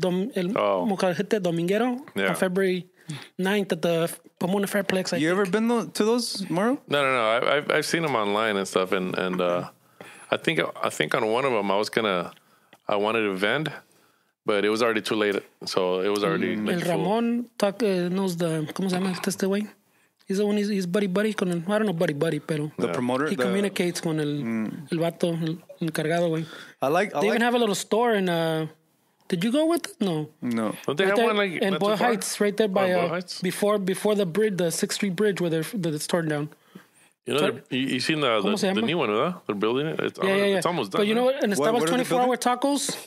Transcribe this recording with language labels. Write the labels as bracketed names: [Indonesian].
[English] Molcajete Dominguero on February 9th at the Pomona Fairplex. You ever been to those, Mario? No. I've seen them online and stuff, and I think on one of them I wanted to vend, but it was already too late, so it was already. El Ramon knows the [Spanish] ¿cómo se llama este güey? [English] He's the one. He's buddy [Spanish] con el, [English] I don't know buddy, [Spanish] pero [English] the promoter. He communicates [Spanish] con el vato, el encargado, [English] güey. They even have a little store in. Did you go with it? No. Don't they have one like in Boyle Heights, right there by before the bridge, the 6th Street Bridge, where it's torn down. You know, you seen the new one, huh? They're building it. It's almost done. But you know what? And it's 24-hour tacos.